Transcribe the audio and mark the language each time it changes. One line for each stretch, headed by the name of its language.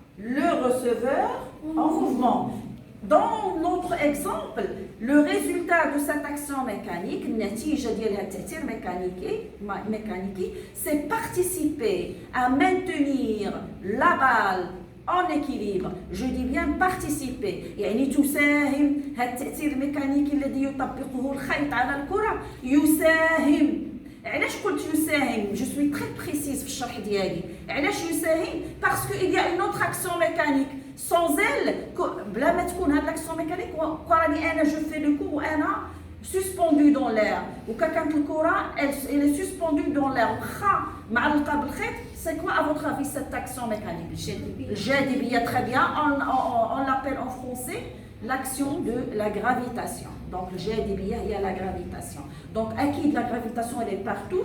French: Le receveur en mouvement. Dans notre exemple, le résultat de cette action mécanique, natija
Arabic: ديال التأثير
French: mécanique, c'est participer à maintenir la balle en équilibre. Je dis bien participer.
Arabic: يعني تساهم هذا التأثير الميكانيكي الذي يطبقه الخيط على الكرة يساهم. علاش الشرح ديالي. علاش يساهم؟ باسكو
French: il y a une autre action mécanique. Sans elle,
Arabic: بلا ما تكون هاد l'action mécanique وراني انا جو في لو كو وانا
French: suspendu dans l'air.
Arabic: وكانت الكره
French: elle est suspendue dans l'air.
Arabic: واخا معلقه بالخيط.
French: C'est quoi à votre avis cette action mécanique? الجاذبيه. Très bien. On l'appelle en français l'action de la gravitation. Donc
Arabic: الجاذبيه هي
French: la gravitation. Donc اكيد la gravitation elle est partout.